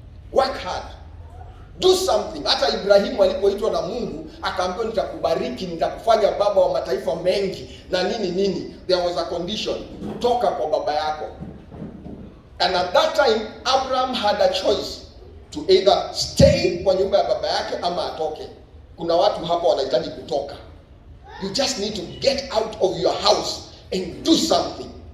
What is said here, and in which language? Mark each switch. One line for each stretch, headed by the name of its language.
English: Work hard. Do something.
Swahili: Hata Ibrahimu alipoitwa na Mungu akaambiwa nitakubariki, nitakufanya baba wa mataifa mengi na nini.
English: There was a condition.
Swahili: Toka kwa baba yako.
English: And at that time Abraham had a choice to either stay
Swahili: kwa nyumba ya baba yake ama atoke. Kuna watu hapa wanahitaji kutoka.
English: You just need to get out of your house and do something.